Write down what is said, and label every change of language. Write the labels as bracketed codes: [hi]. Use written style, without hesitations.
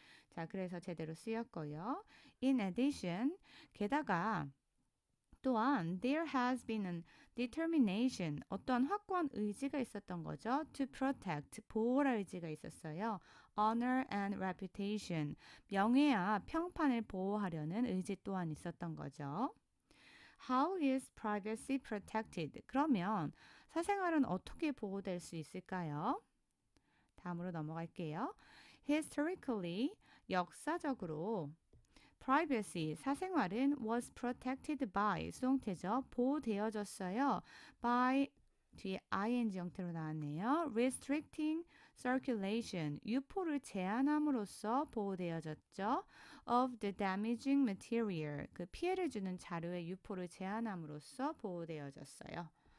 [ko] 자, 그래서 제대로 쓰였고요. [en] In addition, [ko] 게다가 또한 [en] there has been a determination, [ko] 어떤 확고한 의지가 있었던 거죠. [en] To protect, [ko] 보호할 의지가 있었어요. [en] Honor and reputation, [ko] 명예와 평판을 보호하려는 의지 또한 있었던 거죠. [en] How is privacy protected? [ko] 그러면 사생활은 어떻게 보호될 수 있을까요? 다음으로 넘어갈게요. [en] Historically, [ko] 역사적으로 [en] privacy, [ko] 사생활은 [en] was protected by, [ko] 수동태죠. 보호되어졌어요. by, 뒤에 ing 형태로 나왔네요. [en] restricting circulation, [ko] 유포를 제한함으로써 보호되어졌죠. [en] of the damaging material, [ko] 그 피해를 주는 자료의 유포를 제한함으로써 보호되어졌어요.